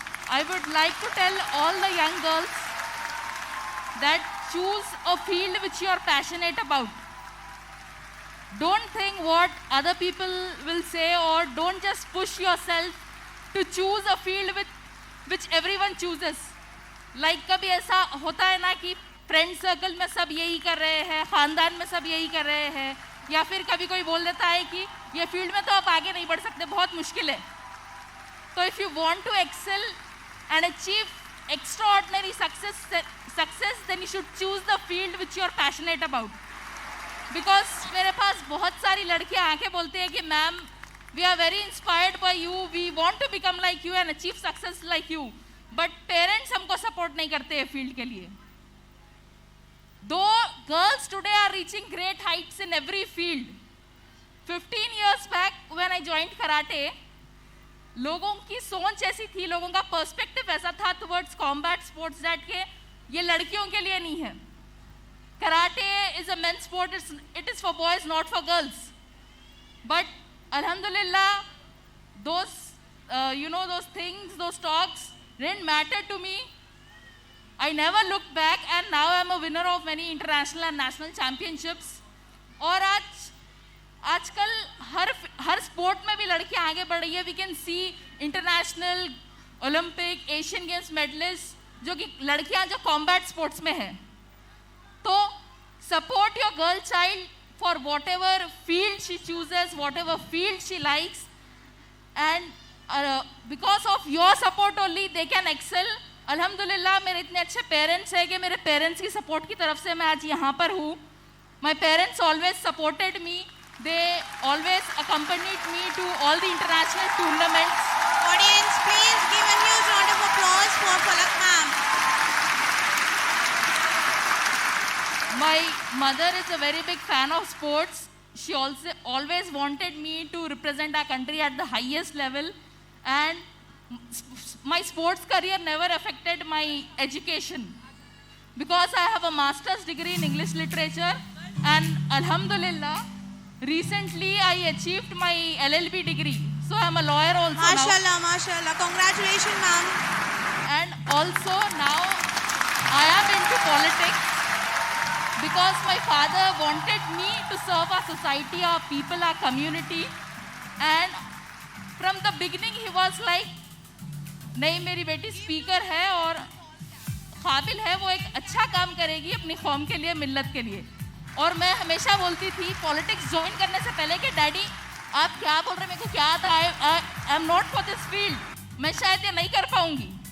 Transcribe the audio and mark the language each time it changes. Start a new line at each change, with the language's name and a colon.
English: I would like to tell all the young girls that choose a field which you are passionate about. Don't think what other people will say, or don't just push yourself to choose a field which everyone chooses.
Hindi: Like कभी ऐसा होता है ना कि friend circle में सब यही कर रहे हैं, खानदान में सब यही कर रहे हैं, या फिर कभी कोई बोल देता है कि ये फील्ड में तो आप आगे नहीं बढ़ सकते, बहुत मुश्किल है.
English: तो if you want to excel and achieve extraordinary success, then you should choose the field which you are passionate about. Because
Hindi: मेरे पास बहुत सारी लड़कियां आके बोलते हैं कि ma'am,
English: we are very inspired by you, we want to become like you and achieve success like you, but parents
Hindi: हमको support नहीं करते हैं फील्ड के लिए.
English: Though girls today are reaching great heights in every field, 15 years back when I joined karate,
Hindi: लोगों की सोच ऐसी थी, लोगों का पर्सपेक्टिव ऐसा था
English: towards combat sports that
Hindi: के ये लड़कियों के लिए नहीं है.
English: Karate is a men's sport, it is for boys, not for girls. But Alhamdulillah, those those things, those talks didn't matter to me. I never looked back, and now I'm a winner of many international and national championships.
Hindi: और आजकल हर sport में भी लड़कियां आगे बढ़ रही है.
English: We can see international, Olympic, Asian Games medalists
Hindi: जो कि लड़कियां जो
English: combat sports में हैं. तो support your girl child for whatever field she chooses, whatever field she likes, and because of your support only they can excel.
Hindi: अल्हम्दुलिल्लाह मेरे इतने अच्छे पेरेंट्स हैं कि मेरे पेरेंट्स की सपोर्ट की तरफ से मैं आज यहाँ पर हूँ.
English: My parents always supported me. They always accompanied me to all the international tournaments. Audience, please give a huge round of applause for Falak ma'am. My mother is a very big fan of sports. She also always wanted me to represent our country at the highest level, and my sports career never affected my education because I have a master's degree in English literature, and Alhamdulillah, recently I achieved my LLB degree. So I'm a lawyer also Mashallah, now. Mashallah. Congratulations, ma'am. And also now I am into politics because my father wanted me to serve our society, our people, our community. And from the beginning he was like,
Hindi: नहीं मेरी बेटी speaker है और काबिल है, वो एक अच्छा काम करेगी अपनी कौम के लिए, मिल्लत के लिए. और मैं हमेशा बोलती थी पॉलिटिक्स ज्वाइन करने से पहले कि डैडी आप क्या बोल रहे हैं, मेरे को क्या आता है,
English: I am not for this field,
Hindi: मैं शायद ये नहीं कर पाऊंगी.